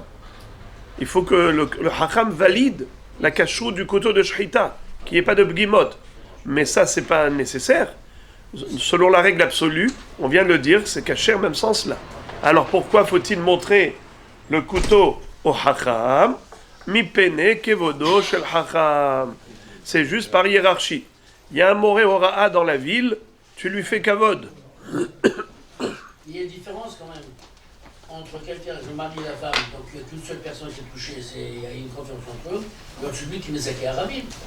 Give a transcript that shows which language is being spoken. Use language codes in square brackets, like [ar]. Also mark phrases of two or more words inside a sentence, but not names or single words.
[fr] Il faut que le [he] חכם [fr] la kashrut du couteau de Shrita, qu'il n'y ait pas de bgimot. Mais ça, c'est pas nécessaire. Selon la règle absolue, on vient de le dire, c'est kasher même sans cela. Alors pourquoi faut-il montrer le couteau au Hacham ? [he] מפני כבודו של חכם. [fr] C'est juste par hiérarchie. Il y a un [he] מורה הוראה [fr] dans la ville, tu lui fais kavod. Il y a une différence quand même entre quelqu'un, le mari et la femme, donc il y a qu'une seule personne qui est touchée, il y a une confiance entre eux, donc celui qui met sa à Rabbi.